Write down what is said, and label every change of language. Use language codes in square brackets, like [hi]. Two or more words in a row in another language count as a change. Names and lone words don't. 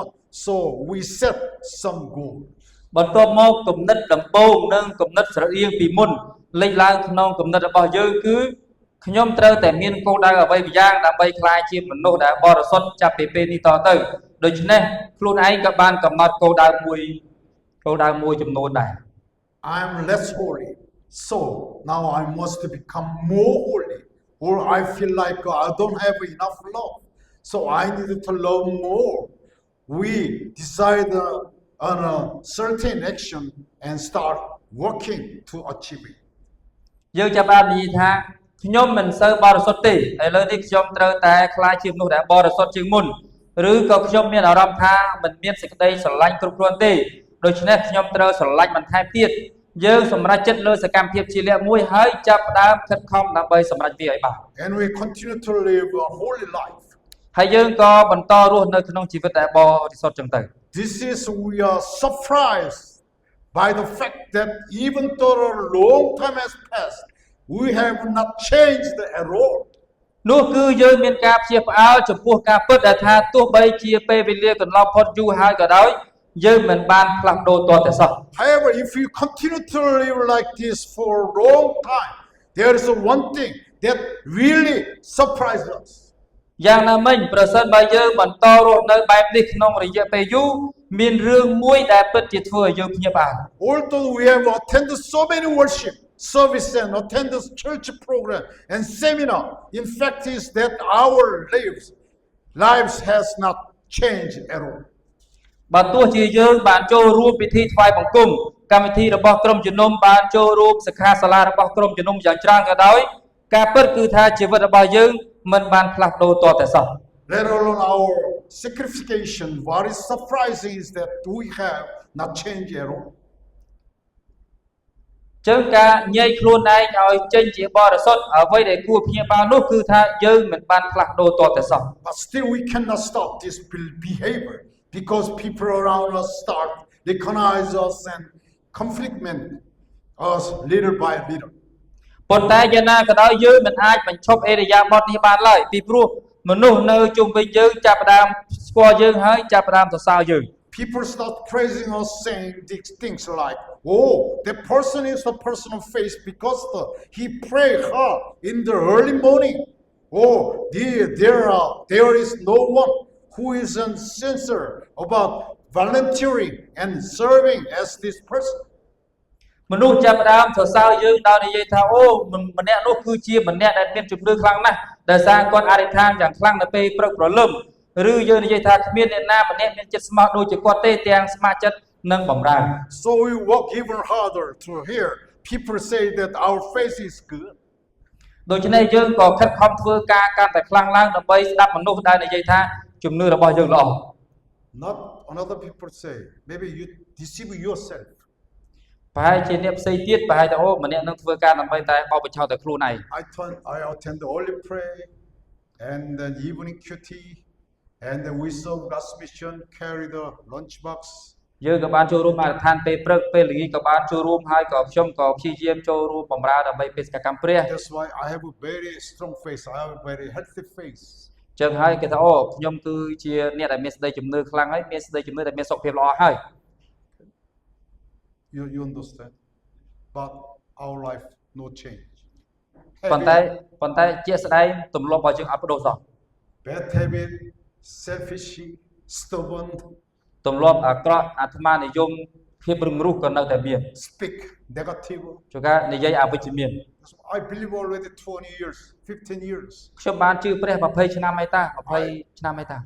[en] So we set some goal. [km] បន្ទាប់មកគំនិតដំបូងនិងគំនិតស្រដៀងពីមុនលេចឡើងក្នុងគំនិតរបស់យើងគឺខ្ញុំត្រូវតែមានគោលដៅអ្វីម្យ៉ាងដើម្បីក្លាយជាមនុស្សដែលបរិសុទ្ធចាប់ពីពេលនេះតទៅដូច្នេះខ្លួនឯងក៏បានកំណត់គោលដៅមួយចំនួនដែរ [en] I'm less holy, so now I must become more holy. Or I feel like I don't have enough love, so I need to love more. We decide on a certain action and start working to achieve it. [km] យើងចាប់បាននិយាយថាខ្ញុំមិនសូវបរិសុទ្ធទេឥឡូវនេះខ្ញុំត្រូវតែក្លាយជាមនុស្សដែលបរិសុទ្ធជាងមុនឬក៏ខ្ញុំមានអារម្មណ៍ថាមិនមានសេចក្តីស្រឡាញ់គ្រប់គ្រាន់ទេដូច្នេះខ្ញុំត្រូវស្រឡាញ់បន្ថែមទៀតយើងសម្រេចចិត្តលើសកម្មភាពជាលក្ខមួយហើយចាប់ផ្ដើមខិតខំដើម្បីសម្រេចវាឲ្យបាន [en] And we continue to live a holy life. [km] ហើយយើងក៏បន្តរស់នៅក្នុងជីវិតដែលបរិសុទ្ធចឹងទៅ [en] This is we are surprised by the fact that even though a long time has passed, we have not changed at all. [km] នោះគឺយើងមានការព្យាផ្អើលចំពោះការពិតដែលថាទោះបីជាពេលវេលាកន្លងផុតយូរហើយក៏ដោយយើងមិនបានផ្លាស់ប្ដូរទាល់តែសោះ [en] However, if you continue to live like this for a long time, there is one thing that really surprises us. [km] យ៉ាងណាមិញប្រសិនបើយើងបន្តរស់នៅបែបនេះក្នុងរយៈពេលយូរមានរឿងមួយដែលពិតជាធ្វើឲ្យយើងភ្ញាក់ផ្អើល [en] Although we have attended so many worship service and attended church program and seminar, in fact is that our lives has not changed at all. [km] បើទោះជាយើងបានចូលរួមពិធីថ្វាយបង្គំកម្មវិធីរបស់ក្រុមជំនុំបានចូលរួមសិក្ខាសាលារបស់ក្រុមជំនុំយ៉ាងច្រើនក៏ដោយការពិតគឺថាជីវិតរបស់យើងមិនបានផ្លាស់ប្ដូរទាល់តែសោះ [en] Let alone our sacrification, what is surprising is that we have not changed at all. [km] ចឹងការញែកខ្លួនឯងឲ្យចេញជាបរិសុទ្ធអ្វីដែលគួរភ្ញាក់ផ្អើលនោះគឺថាយើងមិនបានផ្លាស់ប្ដូរទាល់តែសោះ [en] But still we cannot stop this behavior because people around us start recognize us and conflictment us little by little. [km] ប៉ុន្តែយ៉ាងណាក៏ដោយយើងមិនអាចបញ្ឈប់អេរយាប័តនេះបានឡើយពីព្រោះមនុស្សនៅជុំវិញយើងចាប់ផ្ដើមស្គាល់យើងហើយចាប់ផ្ដើមសរសើរយើង [en] People start praising us, saying these things like, "Oh, that person is a person of faith because he prayed hard in the early morning. Oh, there is no one who is unsincere about volunteering and serving as this person." [km] មនុស្សចាប់ផ្ដើមសរសើរយើងដោយនិយាយថាអូម្នាក់នោះគឺជាម្នាក់ដែលមានជំនឿខ្លាំងណាស់ដែលសារគាត់អធិដ្ឋានយ៉ាងខ្លាំងនៅពេលព្រឹកព្រលឹមឬយើងនិយាយថាគ្មានអ្នកណាម្នាក់មានចិត្តស្មោះដូចជាគាត់ទេទាំងស្ម័គ្រចិត្តនិងបម្រើ [en] So we work even harder to hear people say that our faith is good. [km] ដូច្នេះយើងក៏ខិតខំធ្វើការកាន់តែខ្លាំងឡើងដើម្បីស្ដាប់មនុស្សដែលនិយាយថាជំនឿរបស់យើងល្អ [en] Not another people say, maybe you deceive yourself. [km] ប្រហែលជាអ្នកផ្សេងទៀតប្រហែលតែអូម្នាក់នឹងធ្វើការដើម្បីតែបោកបញ្ឆោតតែខ្លួនឯង [en] I attend the early prayer and the evening QT, and then we serve God's mission, carry the lunchbox. [km] យើងក៏បានចូលរួមអាឋានពេលព្រឹកពេលល្ងាចក៏បានចូលរួមហើយក៏ខ្ញុំក៏ព្យាយាមចូលរួមបម្រើដើម្បីបេសកកម្មព្រះ [en] That's why I have a very strong faith. I have a very healthy faith. [km] ចឹងហើយគេថាអូខ្ញុំគឺជាអ្នកដែលមានសេចក្តីជំនឿខ្លាំងហើយមានសេចក្តីជំនឿដែលមានសុខភាពល្អហើយ [en] You understand? But our life no change. [km] ប៉ុន្តែជាក់ស្ដែងទម្លាប់របស់យើងអត់បដូរសោះ [en] Bad habit, selfish, stubborn, [km] ទម្លាប់អាក្រក់អាត្មានិយមភាពរឹងរូសក៏នៅតែមាន [en] speak negative. [km] ជួនកាលនិយាយអវិជ្ជមាន [en] I believe already 20 years, 15 years. [km] ខ្ញុំបានជឿព្រះ20ឆ្នាំហើយតា20ឆ្នាំហើយតា